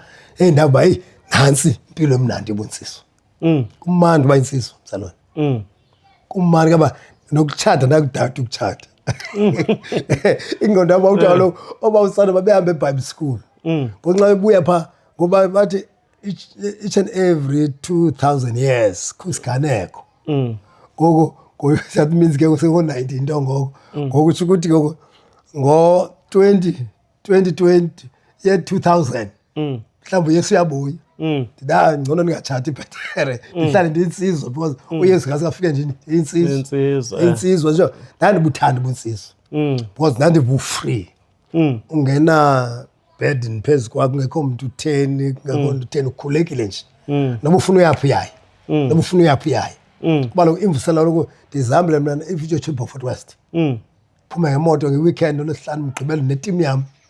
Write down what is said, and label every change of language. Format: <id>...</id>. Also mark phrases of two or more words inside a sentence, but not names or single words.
<xh>ndaba heyi nantsi impilo emnandi ebunsizwa kumandi uba insizwa mzalwane kumandi kaba nokutshata ndakudada ukutshata ingqondo yam wawuthi kaloku obawusana babehambe eBible school ngonxa bebuya phaa ngoba bathi</xh> <en>each and every 2000 years</en> <xh>kwisiganeko ngoku</xh> <en>that means</en> <xh>ke seko-19 nto ngoko ngoku utsho ukuthi ngoku ngo-2020 ye-2000 mhlawumbi uyesu uyabuya ngcono ndingatshati ibhetere ndihlale ndiyinsizwa because uyesu ngasingafike nje insizwa nje ndandibuthanda ubunsizwa because ndandibufree ungena burden phezu kwakho kungekho mntu utheni kungekho mntu utheni ukhulekile nje noba ufuna uyaphi uyaye noba ufuna uyaphi uyaye kuba lo imvusela loku ndizihambile mna iVictoria Chamber of West phume ngemoto ngeweekend olwesihlanu mgqibelo netim yam</xh>